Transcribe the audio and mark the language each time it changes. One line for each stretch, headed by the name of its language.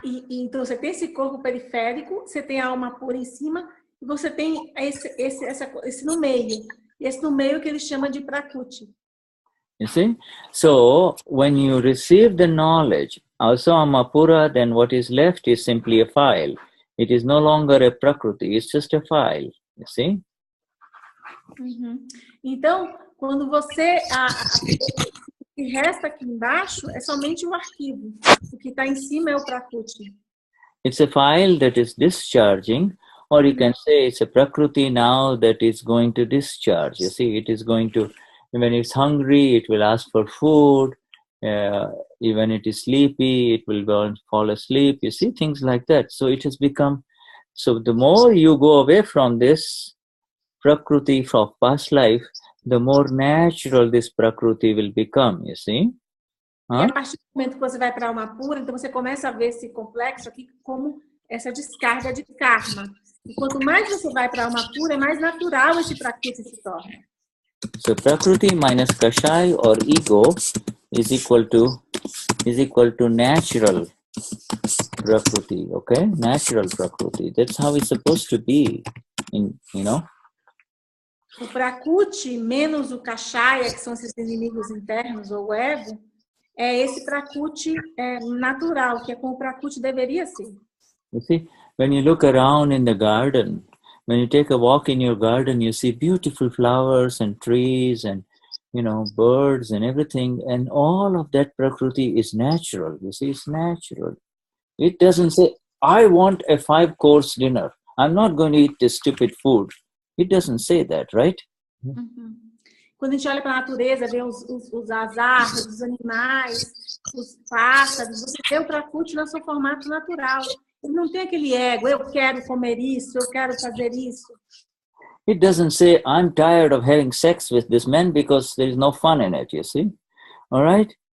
Portuguese: Então, você tem esse corpo periférico, você tem a alma pura em cima, e você tem esse no meio. E esse no meio que ele chama de Prakruti.
English: You see? So, when you receive the knowledge, also Amapura, then what is left is simply a file. It is no longer a Prakruti, it's just a file, you see?
Portuguese: Então, quando você... o que resta aqui embaixo é somente um arquivo. O que está em cima é o Prakruti.
English: It's a file that is discharging, or you can say it's a Prakruti now that is going to discharge. You see, it is going to, when it's hungry, it will ask for food. When it is sleepy, it will go and fall asleep. You see, things like that. So it has become, so the more you go away from this Prakruti of past life, the more natural this Prakruti will become, you see?
Portuguese: E a partir do momento que você vai para a alma pura, então você começa a ver esse complexo aqui como essa descarga de karma. E quanto mais você vai para a alma pura, mais natural esse Prakruti se torna.
English: So Prakruti minus Kashai or ego is equal to natural Prakruti, okay? Natural Prakruti. That's how it's supposed to be,
Portuguese: O Prakruti menos o Kashaya, que são esses inimigos internos, ou o ego, é esse Prakruti natural, que é como o Prakruti deveria ser.
English: You see, when you look around in the garden, when you take a walk in your garden, you see beautiful flowers and trees and, birds and everything. And all of that Prakruti is natural. You see, it's natural. It doesn't say, I want a 5-course dinner. I'm not going to eat this stupid food. It doesn't say that, right?
Portuguese: Quando a gente olha para a natureza, vê as árvores, os animais, os pássaros, você vê o Prakruti no seu formato natural. Ele não tem aquele ego, eu quero comer isso, eu quero fazer isso.
English: It doesn't say, I'm tired of having sex with this man because there is no fun in it, you see? All right?